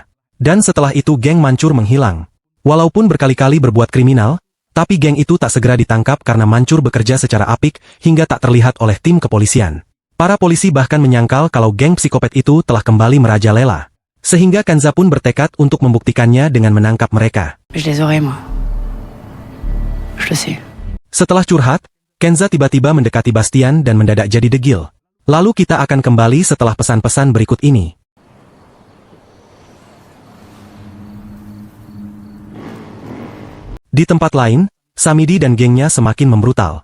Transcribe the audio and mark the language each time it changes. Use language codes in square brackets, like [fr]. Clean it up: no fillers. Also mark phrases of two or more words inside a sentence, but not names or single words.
[id] Dan setelah itu geng mancur menghilang. Walaupun berkali-kali berbuat kriminal, tapi geng itu tak segera ditangkap karena mancur bekerja secara apik hingga tak terlihat oleh tim kepolisian. Para polisi bahkan menyangkal kalau geng psikopat itu telah kembali merajalela. Sehingga Kenza pun bertekad untuk membuktikannya dengan menangkap mereka. [fr] Je les aurai, moi. Je le sais. [id] Setelah curhat, Kenza tiba-tiba mendekati Bastian dan mendadak jadi degil. Lalu kita akan kembali setelah pesan-pesan berikut ini. Di tempat lain, Samidi dan gengnya semakin membrutal.